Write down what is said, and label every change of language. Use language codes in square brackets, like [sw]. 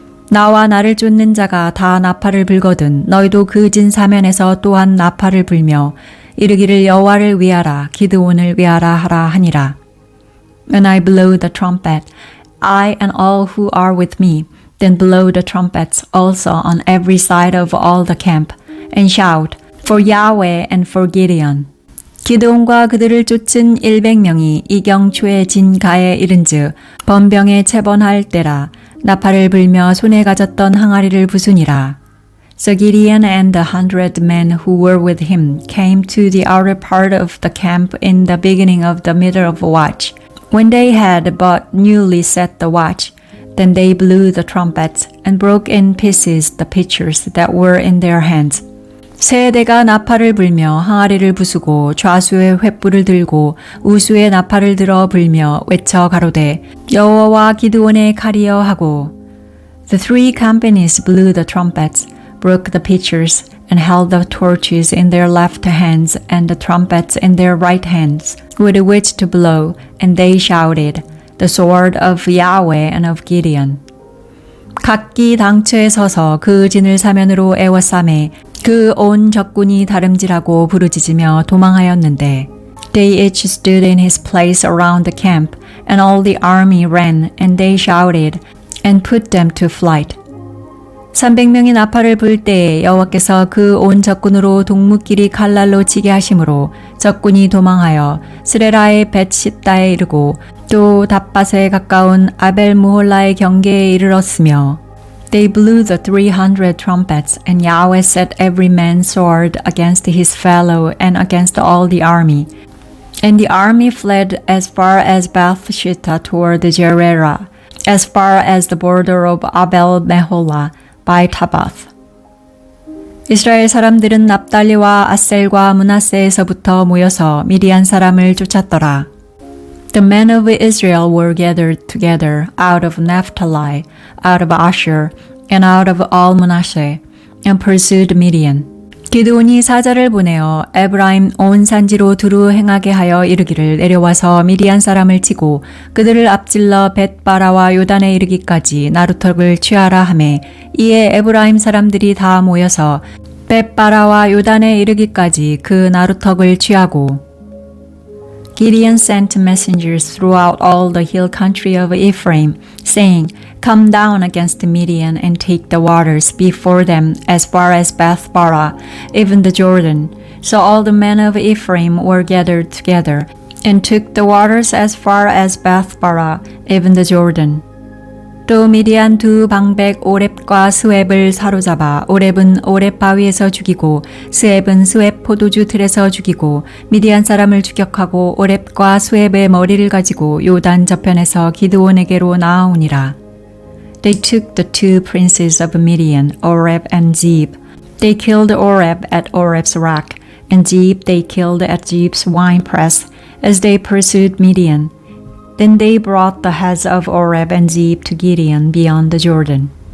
[ko] 나와 나를 쫓는 자가 다 나팔을 불거든 너희도 그 진 사면에서 또한 나팔을 불며 이르기를 여호와를 위하라 기드온을 위하라 하라 하니라. [en] When I blow the trumpet, I and all who are with me, then blow the trumpets also on every side of all the camp, and shout, For Yahweh and for Gideon. [ko] 기드온과 그들을 쫓은 100명이 이경초의 진가에 이른즉 번병에 체번할 때라 나팔을 불며 손에 가졌던 항아리를 부수니라. [en] So Gideon and the 100 men who were with him came to the outer part of the camp in the beginning of the middle of watch. When they had but newly set the watch, then they blew the trumpets and broke in pieces the pitchers that were in their hands. [ko] 세대가 나팔을 불며 항아리를 부수고 좌수의 횃불을 들고 우수의 나팔을 들어 불며 외쳐 가로되 여호와와 기드온의 칼이여 하고 [en] The 3 companies blew the trumpets, broke the pitchers, and held the torches in their left hands and the trumpets in their right hands, with which to blow, and they shouted, The sword of Yahweh and of Gideon. [ko] 각기 당처에 서서 그 진을 사면으로 에워싸매 그 온 적군이 다름질하고 부르짖으며 도망하였는데 [en] They each stood in his place around the camp, and all the army ran, and they shouted, and put them to flight. [ko] 300명이 나팔을 불 때에 여호와께서 그 온 적군으로 동무끼리 칼날로 치게 하심으로 적군이 도망하여 스레라의 벳시다에 이르고 또 답밭에 가까운 아벨무홀라의 경계에 이르렀으며 [en] They blew the 300 trumpets, and Yahweh set every man's sword against his fellow and against all the army. And the army fled as far as Beth-shittah toward Gererah, as far as the border of Abel-meholah by Tabbath. [ko] 이스라엘 사람들은 납달리와 아셀과 므낫세에서부터 모여서 미디안 사람을 쫓았더라. [en] The men of Israel were gathered together out of Naphtali, out of Asher, and out of all Manasseh, and pursued Midian. [ko] 기드온이 사자를 보내어 에브라임 온 산지로 두루 행하게 하여 이르기를 내려와서 미디안 사람을 치고 그들을 앞질러 벳바라와 요단에 이르기까지 나루턱을 취하라 하매 이에 에브라임 사람들이 다 모여서 벳바라와 요단에 이르기까지 그 나루턱을 취하고 [en] Gideon sent messengers throughout all the hill country of Ephraim, saying, Come down against Midian and take the waters before them as far as Beth-bara, even the Jordan. So all the men of Ephraim were gathered together, and took the waters as far as Beth-bara, even the Jordan. [ko] 또 미디안 두 방백 오렙과 스웹을 사로잡아 오렙은 오렙 바위에서 죽이고 스웹은 스웹 포도주 틀에서 죽이고 미디안 사람을 추격하고 오렙과 스웹의 머리를 가지고 요단 저편에서 기드온에게로 나아오니라. [en] They took the two princes of Midian, Oreb and Zeb. They killed Oreb at Oreb's rock, and Zeb they killed at Zeb's winepress, as they pursued Midian. Then they brought the heads of Oreb and Zeb to Gideon beyond the Jordan.